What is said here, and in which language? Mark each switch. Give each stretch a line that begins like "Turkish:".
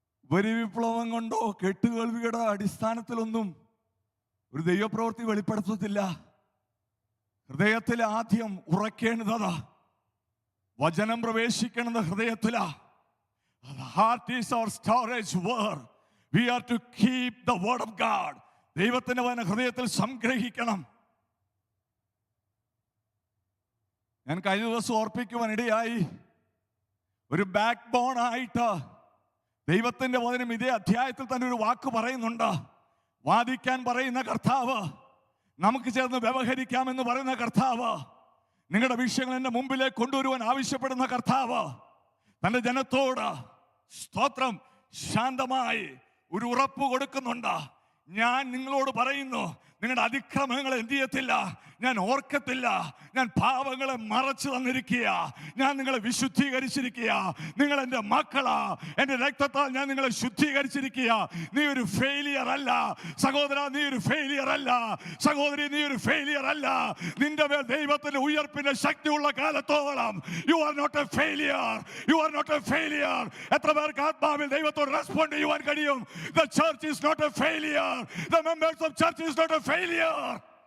Malayalam: വരി വിപ്ലവം കൊണ്ടോ കെട്ടുകേൾവിയുടെ അടിസ്ഥാനത്തിലൊന്നും ഒരു ദൈവപ്രവൃത്തി വെളിപ്പെടുത്തത്തില്ല. ഹൃദയത്തിൽ ആദ്യം ഉറക്കേണ്ടത് വചനം പ്രവേശിക്കുന്നത് ഹൃദയത്തിലാ.
English: Heart is our storage word. We are to keep the word of God.
Malayalam: ദൈവത്തിന്റെ വചനം ഹൃദയത്തിൽ സംഗ്രഹിക്കണം. ഞാൻ കഴിഞ്ഞ ദിവസം ഓർപ്പിക്കുവാൻ ഇടയായി, ഒരു ബാക്ക് ബോൺ ആയിട്ട് ദൈവത്തിന്റെ വചനം ഇതേ അധ്യായത്തിൽ തന്നെ ഒരു വാക്ക് പറയുന്നുണ്ട്. വാദിക്കാൻ പറയുന്ന കർത്താവ്, നമുക്ക് ചേർന്ന് വ്യവഹരിക്കാമെന്ന് പറയുന്ന കർത്താവ്, നിങ്ങളുടെ വിഷയങ്ങൾ എന്റെ മുമ്പിലേക്ക് കൊണ്ടുവരുവാൻ ആവശ്യപ്പെടുന്ന കർത്താവ് തന്റെ ജനത്തോട് സ്തോത്രം ശാന്തമായി ഒരു ഉറപ്പ് കൊടുക്കുന്നുണ്ട്. ഞാൻ നിങ്ങളോട് പറയുന്നു, നിങ്ങളുടെ അതിക്രമങ്ങളെ എന്ത് ചെയ്യത്തില്ല, ഞാൻ ഓർക്കത്തില്ല. ഞാൻ പാപങ്ങളെ മറച്ചു തന്നിരിക്കുക, ഞാൻ നിങ്ങളെ വിശുദ്ധീകരിച്ചിരിക്കുക. നിങ്ങൾ എൻ്റെ മക്കളാ, എൻ്റെ രക്തത്താൽ ഞാൻ നിങ്ങളെ ശുദ്ധീകരിച്ചിരിക്കുക. നീ ഒരു ഫെയിലിയർ അല്ല സഹോദര, നീ ഒരു ഫെയിലിയർ അല്ല സഹോദരി, നീ ഒരു ഫെയിലിയർ അല്ല. നിന്റെ മേൽ ദൈവത്തിന്റെ ഉയർപ്പിന്റെ ശക്തിയുള്ള കാലത്തോളം
English: You are not a failure, you are not a failure.
Malayalam: എത്ര പേർക്ക് ആത്മാവിൽ ദൈവത്തോട് റെസ്പോണ്ട് ചെയ്യുവാൻ കഴിയും?
English: The church is not a failure. The members of church is not a failure.